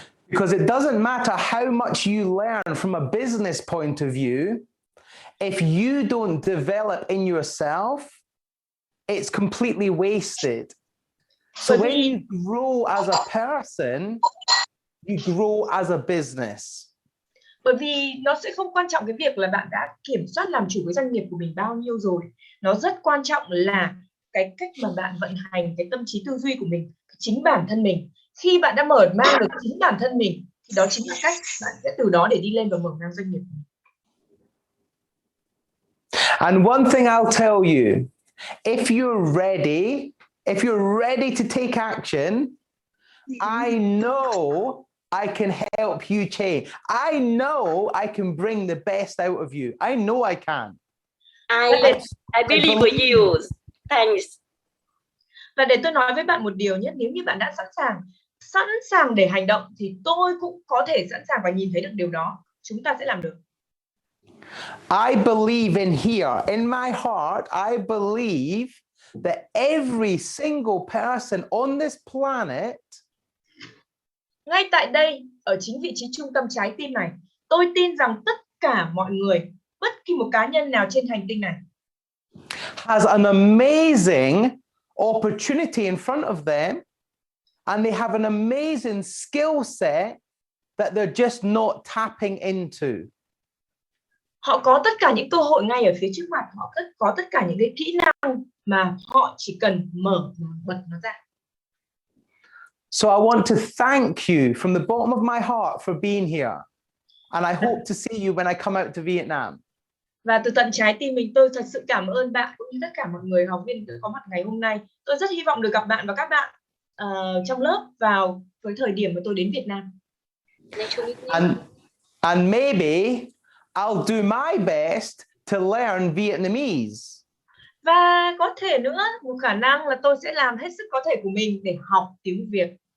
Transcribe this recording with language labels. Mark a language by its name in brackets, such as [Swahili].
[English] Because it doesn't matter how much you learn from a business point of view, if you don't develop in yourself, it's completely wasted. So when you grow as a person, you grow as a business. [Vietnamese] Bởi vì nó sẽ không quan trọng cái việc là bạn đã kiểm soát làm chủ cái doanh nghiệp của mình bao nhiêu rồi. Nó rất quan trọng là cái cách mà bạn vận hành cái tâm trí tư duy của mình, chính bản thân mình. Khi bạn đã mở mang được chính bản thân mình, thì đó chính là cách bạn sẽ từ đó để đi lên và mở mang doanh nghiệp. [English] And one thing I'll tell you, if you're ready to take action, I know I can help you change. I know I can bring the best out of you. I know I can. I believe with you. Thanks. [Vietnamese] Và để tôi nói với bạn một điều nhé, nếu như bạn đã sẵn sàng để hành động thì tôi cũng có thể sẵn sàng và nhìn thấy được điều đó. Chúng ta sẽ làm được. [English] I believe in here, in my heart, I believe that every single person on this planet, [Vietnamese] ngay tại đây, ở chính vị trí trung tâm trái tim này, tôi tin rằng tất cả mọi người, bất kỳ một cá nhân nào trên hành tinh này, [English] has an amazing opportunity in front of them, and they have an amazing skill set that they're just not tapping into. [Vietnamese] Họ có tất cả những cơ hội ngay ở phía trước mặt, họ có tất cả những cái kỹ năng mà họ chỉ cần mở bật nó ra. [English] So I want to thank you from the bottom of my heart for being here, and I hope to see you when I come out to Vietnam. [Vietnamese] Và từ tận trái tim mình, tôi thật sự cảm ơn bạn cũng như tất cả mọi người học viên đã có mặt ngày hôm nay. Tôi rất hy vọng được gặp bạn và các bạn trong lớp vào với thời điểm mà tôi đến Việt Nam. [English] And maybe I'll do my best to learn Vietnamese. [Vietnamese] Và có thể nữa, một khả năng là tôi sẽ làm hết sức có thể của mình để học tiếng Việt.